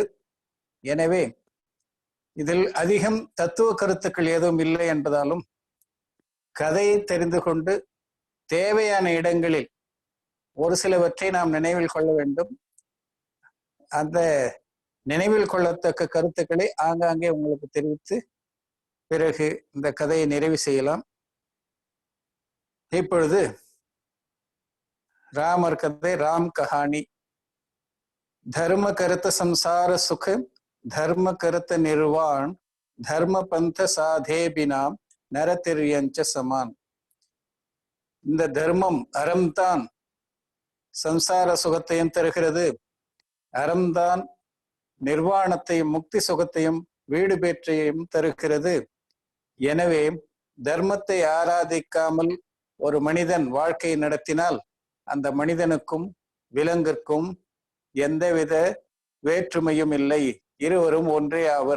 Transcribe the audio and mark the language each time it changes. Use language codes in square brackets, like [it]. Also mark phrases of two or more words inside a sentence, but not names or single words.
[ta] எனவே இதில் அதிகம் தத்துவ கருத்துக்கள் எதுவும் இல்லை என்பதாலும் கதையை தெரிந்து கொண்டு தேவையான இடங்களில் ஒரு சிலவற்றை நாம் நினைவில் கொள்ள வேண்டும். அந்த நினைவில் கொள்ளத்தக்க கருத்துக்களை ஆங்காங்கே உங்களுக்கு தெரிவித்து பிறகு இந்த கதையை நிறைவு செய்யலாம். இப்பொழுது ராமர் கதை, [hi] राम कहानी. धर्म करत संसार सुख धर्म करत निर्वाण धर्म पंथ साधे बिना नरतिर्यंच समान. [ta] இந்த தர்மம், அறம்தான் சம்சார சுகத்தையும் தருகிறது. அறம்தான் நிர்வாணத்தையும் முக்தி சுகத்தையும் வீடு பேற்றையும் தருகிறது. எனவே தர்மத்தை ஆராதிக்காமல் ஒரு மனிதன் வாழ்க்கை நடத்தினால் அந்த மனிதனுக்கும் விலங்கிற்கும் எந்தவித வேற்றுமையும் இல்லை, இருவரும் ஒன்றே ஆவர்.